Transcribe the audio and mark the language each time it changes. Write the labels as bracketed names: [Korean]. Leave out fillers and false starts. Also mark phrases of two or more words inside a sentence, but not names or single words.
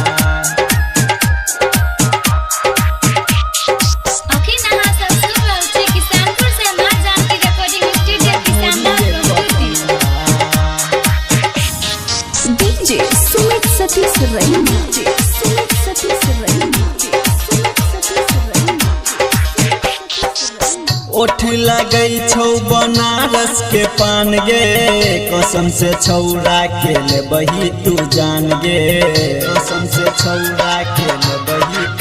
[Maithili] अखिन अहाँ सब सुन रहल छी किसानपुर से मां जानकी रिकॉर्डिंग स्टूडियो किसान DJ Sumit Satish Raina Sumit Satish Raina ओठ लगै छौ बनारस के पान गे कसम से छौरा के ले बही तू जान गे कसम से छौरा के ले बही तू